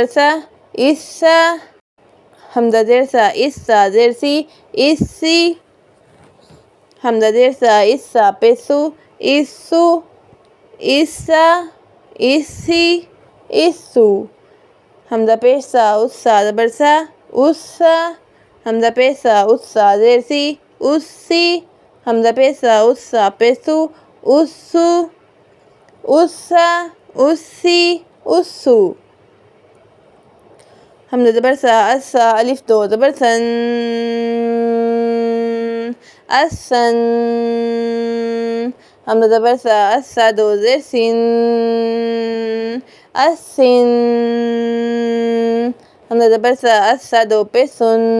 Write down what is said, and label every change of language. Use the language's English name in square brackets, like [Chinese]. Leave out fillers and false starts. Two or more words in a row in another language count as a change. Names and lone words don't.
[Urdu] سا اسا، حمزہ زیر سا اس سا زیر سی اسی، حمزہ زیر سا اس سا پیش سو اسو اسا اسی اسو، حمزہ پیش سا اس سا زبر سا اسا، حمزہ پیش سا اس سا زیر سی اسی، حمزہ پیش سا اس سا پیش سو اسو اسا اسی اسو، حمزہ زبر سا اس سا الف دو زبر سن اسن، حمزہ زبر سا اس سا دو زیر سین اسن، حمزہ زبر سا اس سا دو پیش سن